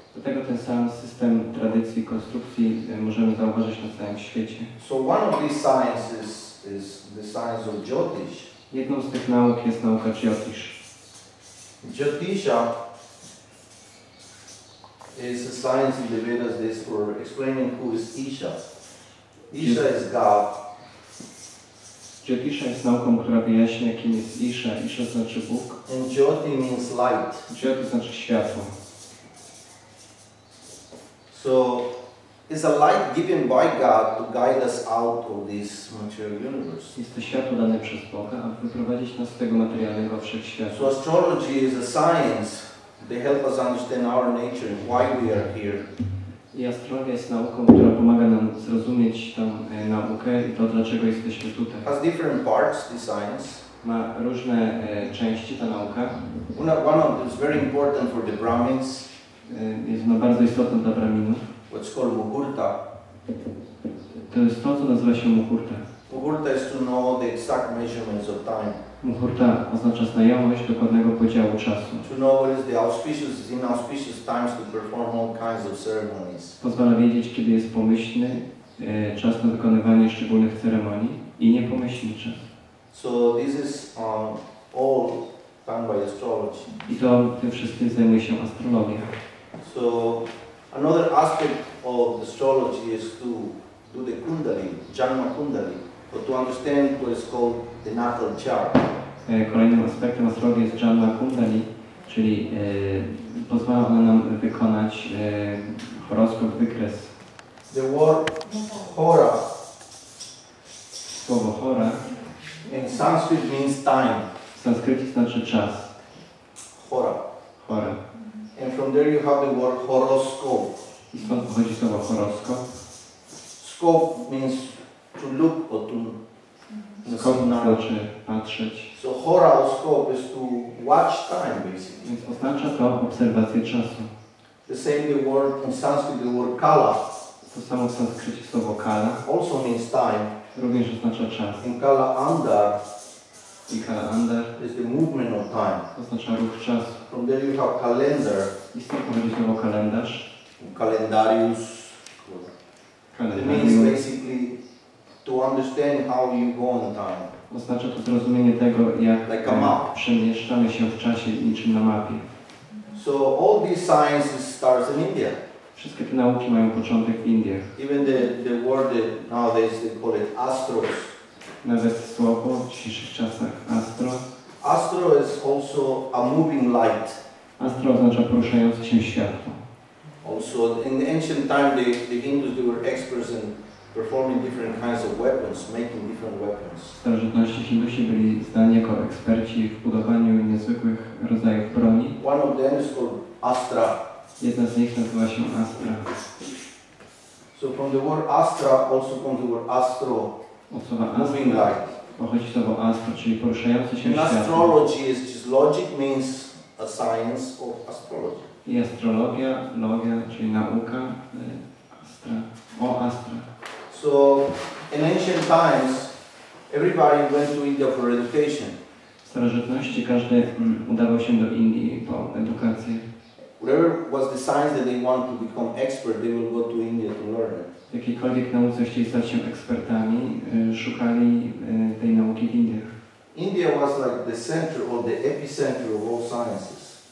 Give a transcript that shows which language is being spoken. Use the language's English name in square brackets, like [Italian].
[Polish] Dlatego ten sam system tradycji, konstrukcji możemy zauważyć na całym świecie. [English] So one of these sciences is the science of Jyotish. [Polish] Jedną z tych nauk jest nauka Jyotish. [English] Jyotisha is a science in the Vedas that is for explaining who is Isha. Isha is God. [Polish] Jyotisha jest nauką, która wyjaśnia, kim jest Isha. Isha znaczy Bóg. [English] And Jyoti means light. [Polish] Jyoti znaczy światło. [English] So it's a light given by God to guide us out of this material universe. [Polish] Jest to światło dane przez Boga, aby wyprowadzić nas z tego materialnego wszechświata. [English] So astrology is a science. They help us understand our nature and why we are here. [Polish] I astrologia jest nauką, która pomaga nam zrozumieć tą naukę i to, dlaczego jesteśmy tutaj. [English] Has different parts, the science. [Polish] Ma różne części ta nauka. [English] One of them is very important for the Brahmins. [Polish] Jest ona bardzo istotna dla Brahminów. [English] What's called muhurta. [Polish] To jest to, co nazywa się muhurta. [English] Muhurta is to know the exact measurements of time. [Polish] Muhurta oznacza znajomość dokładnego podziału czasu. [English] To know what is the auspicious, inauspicious times to perform all kinds of ceremonies. [Polish] Pozwala wiedzieć, kiedy jest pomyślny czas na wykonywanie szczególnych ceremonii i niepomyślny czas. [English] So this is all done by astrology. [Polish] I to tym wszystkim zajmuje się astrologia. [English] So another aspect of astrology is to do the kundali, janma kundali, or to understand what is called the natal chart. [Polish] Kolejnym aspektem astrologii jest janma kundali, czyli pozwala ona nam wykonać horoskop, wykres. [English] The word hora, [Polish] Słowo hora [English] in Sanskrit means time. [Polish] w sanskrycie znaczy czas. [English] Hora. [Polish] Hora. [English] And from there you have the word horoscope. [Polish] I stąd pochodzi słowo horoskop. [English] Scope means to look or to [Polish] Skop znaczy patrzeć. [English] So horoscope is to watch time basically. [Polish] Więc oznacza to obserwację czasu. [English] The same the word in Sanskrit, the word kala. [Polish] To samo w sanskrycie słowo kala [English] Also means time. [Polish] również oznacza czas. [English] In kala andar [Polish] I kala andar [English] is the movement of time. [Polish] oznacza ruch czasu. [English] From there you have calendar, [Polish] I stąd pochodzi słowo kalendarz. [English] calendarius. It means [Polish] Kalendarium [English] basically to understand how you go in time. [Polish] oznacza to zrozumienie tego, jak [English] Like a map. [Polish] przemieszczamy się w czasie niczym na mapie. [English] So all these sciences starts in India. [Polish] Wszystkie te nauki mają początek w Indiach. [English] Even the word that nowadays they call it astros. [Polish] Nawet słowo w dzisiejszych czasach astro. [English] Astro is also a moving light. [Polish] Astro oznacza poruszające się światło. [English] Also in the ancient time the Hindus they were experts in performing different kinds of weapons, making different weapons. [Polish] W starożytności Hindusi byli znani jako eksperci w budowaniu niezwykłych rodzajów broni. [English] One of them is called Astra. [Polish] Jedna z nich nazywa się Astra. [English] So from the word Astra also comes the word astro, [Polish] Od słowa [English] moving [Polish] Astra [English] light. [Polish] pochodzi słowo Astro, czyli poruszające się [English] In [Polish] światło. [English] astrology is just logic means a science of astrology. [Polish] I astrologia, logia, czyli nauka, Astra, o Astra. [English] So in ancient times everybody went to India for education. [Polish] W starożytności każdy udawał się do Indii po edukację. [English] Whatever was the science that they want to become expert, they will go to India to learn it. [Polish] W jakiejkolwiek nauce chcieli stać się ekspertami, szukali tej nauki w Indiach. [English] India was like the center or the epicenter of all sciences.